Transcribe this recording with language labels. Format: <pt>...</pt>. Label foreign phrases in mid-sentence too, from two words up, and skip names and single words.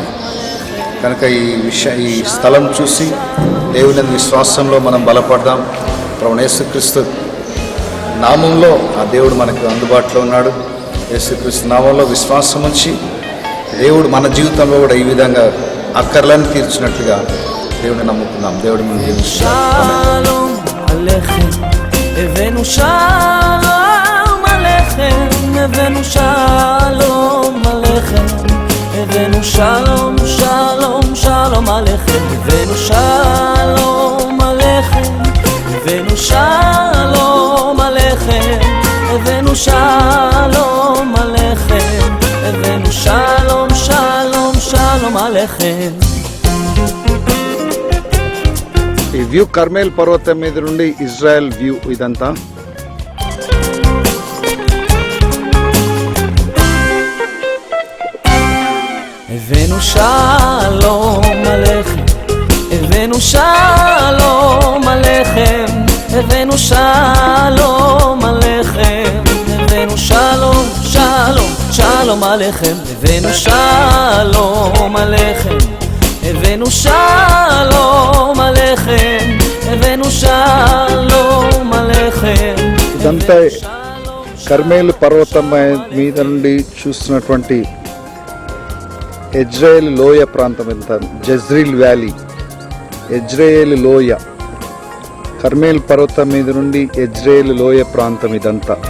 <te>కనుక ఈ స్థలం చూసి దేవుని విశ్వాసంలో మనం బలపడదాం. ప్రభువైన యేసుక్రీస్తు నామంలో ఆ దేవుడు మనకు అందుబాటులో ఉన్నాడు. యేసుక్రీస్తు నామంలో విశ్వాసం ఉంచి దేవుడు మన జీవితంలో కూడా ఈ విధంగా అక్కర్లను తీర్చినట్లుగా దేవుడిని నమ్ముకుందాం. దేవుడి మనం</te> <he>הבאנו שלום, שלום, שלום עליכם, הבאנו שלום עליכם, הבאנו שלום עליכם, הבאנו שלום עליכם, הבאנו שלום, שלום, שלום עליכם.</he> <te>ఈ వ్యూ కర్మేల్ పర్వతం మీద నుండి ఇజ్రాయెల్ వ్యూ ఇదంతా.</te> <he>הבאנו שלום עליכם, הבאנו שלום עליכם, הבאנו שלום עליכם, הבאנו שלום, שלום, שלום עליכם, הבאנו שלום עליכם, הבאנו שלום עליכם, הבאנו שלום עליכם.</he> <te>ఇదంతా కర్మేల్ పర్వతం మీద నుండి చూస్తున్నటువంటి ఇజ్రాయేల్ లోయ ప్రాంతం ఎంత, జజ్రీల్ వ్యాలీ, ఇజ్రాయేల్ లోయ, కర్మేల్ పర్వతం మీద నుండి ఇజ్రాయేల్ లోయ ప్రాంతం ఇదంతా.</te>